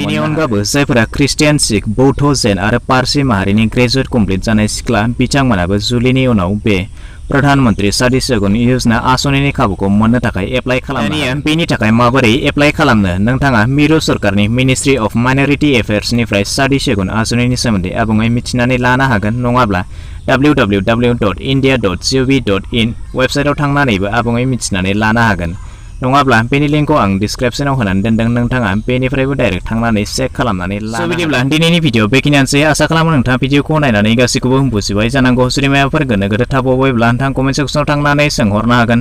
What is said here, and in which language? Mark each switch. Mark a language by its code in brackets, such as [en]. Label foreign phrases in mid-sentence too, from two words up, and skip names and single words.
[brx] बेनि अनगाबो जायफोरा ख्रिस्टियान, सिख, बौद्ध, जैन आरो पारसि माहारिनि [en] graduate complete [brx] जानाय सिख्ला बिथांमोनाबो जुलिनि उनाव बे प्रधानमंत्री शादी शगुन योजना आसनिनि खाबुखौ मोननो थाखाय एप्लाइ खालामनो। बेनि थाखाय माबोरै एप्लाइ खालामनो? नोंथाङा मिरु सरकारनि मिनिस्ट्रि अफ माइनरिटी एफेयार्सनिफ्राय शादी शगुन आसनिनि सोमोन्दै आबुङै मिथिनानै लानो हागोन, नङाब्ला www.india.gov.in वेबसाइटआव थांनानैबो आबुङै मिथिनानै लानो हागोन। नङाब्ला बेनि लिंकखौ आं डिसक्रिप्शनाव होनानै दोनदों, नोंथाङा बेनिफ्रायबो डाइरेक्ट थांनानै चेक खालामनानै लानो हागोन। बिदिब्ला दिनैनि भिडिअ बेखिनियानोसै। आसा खालामो नोंथाङा भिडिअखौ नायनानै गासैखौबो बुजिबाय जानांगौ। जुदि माबाफोर गोनो गोथो थाबावबायब्ला नोंथाङा कमेन्ट सेक्सनाव थांनानै सोंहरनो हागोन।